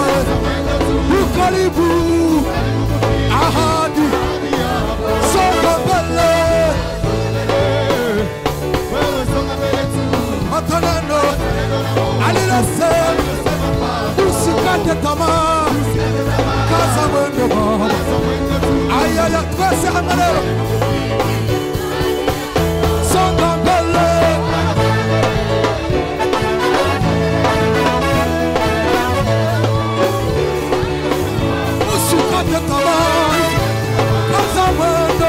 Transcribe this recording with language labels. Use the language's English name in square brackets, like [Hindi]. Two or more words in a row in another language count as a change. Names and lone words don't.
[Swahili] Ukaribu ahadi, songa mbele. Mataneno alilosema usikate tamaa, kaza mwendo baba. [Rundi] Twese hamwe rero, [Swahili] songa mbele. Usikate tamaa, kaza mwendo.